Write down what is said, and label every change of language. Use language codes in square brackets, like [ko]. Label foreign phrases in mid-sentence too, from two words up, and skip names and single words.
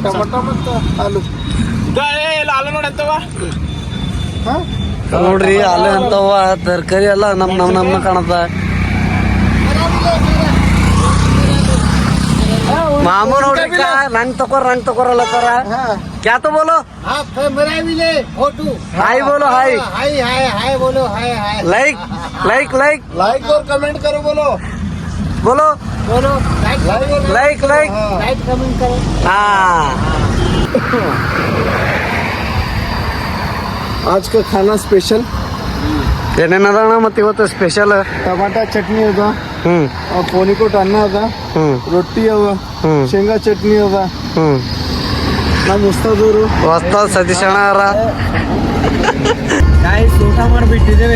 [kn] ನೋಡ್ರಿ ಅಲ್ಲೇ ಅಂತವ ತರಕಾರಿ ಎಲ್ಲ ನಮ್ಮ ಕಾಣತ್ತ. ಮಾಮೂ ನೋಡ್ರಿ ನಂಗ್ ತಕೋರಲ್ಲ ತರ. [hi] क्या तो बोलो? हाय बोलो, हाय हाय बोलो, हाय लाइक और कमेंट करो. बोलो लाइक कमेंट करो. हाँ, आज का खाना स्पेशल [kn] ಏನೇನದಣ್ಣ ಮತ್ತೆ ಇವತ್ತು ಸ್ಪೆಷಲ್? ಟಮಾಟಾ ಚಟ್ನಿ ಅದ, ಹ್ಮ್, ಪೋನಿಕೋಟ್ ಅನ್ನ ಅದ, ರೊಟ್ಟಿ ಅವ, ಶೇಂಗಾ ಚಟ್ನಿ ಅದ. ನಮ್ಮ ಉಸ್ತಾದವರು ಹೊಸ್ತಾದ್ ಸತೀಶ್ ಅಣ್ಣ ಅವರ. ಗಾಯ್ಸ್, ಊಟ ಮಾಡಿಬಿಟ್ಟಿದ್ದೇವೆ.